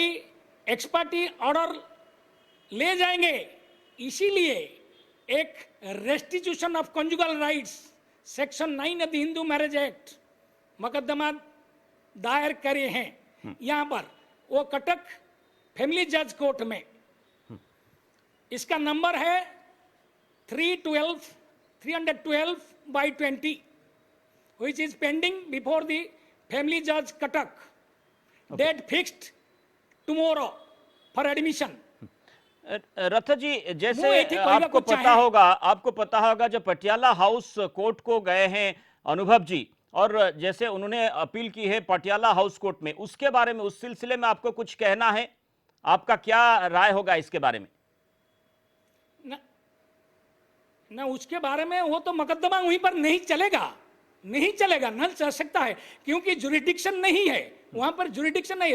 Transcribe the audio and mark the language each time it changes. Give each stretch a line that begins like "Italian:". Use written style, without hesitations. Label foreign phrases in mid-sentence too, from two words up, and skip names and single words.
English: ex parte order
Hindi: ले जाएंगे इसीलिए एक
English: restitution of conjugal rights section 9 of the Hindu Marriage Act
Hindi: मुकदमा दायर करे हैं यहाँ पर वो कटक फैमिली जज कोर्ट में इसका नंबर है
English: 312/20 which is pending before the family judge Katak date fixed tomorrow for admission.
Hindi: रथ जी,
Odia: ମୁଁ
Hindi: जैसे
Odia: ଏଇଠି କହିବାକୁ
Hindi: आपको पता होगा जब पटियाला हाउस कोर्ट को गए हैं अनुभव जी, और जैसे उन्होंने अपील की है पटियाला हाउस कोर्ट में, उसके बारे में, उस सिलसिले में आपको कुछ कहना है? आपका क्या राय होगा इसके बारे में? न, न उसके बारे में वो तो मुकदमा वहीं पर नहीं चलेगा, नहीं चलेगा, न चल सकता है, क्योंकि जुरिडिक्शन नहीं है वहां पर, जुरिडिक्शन नहीं है।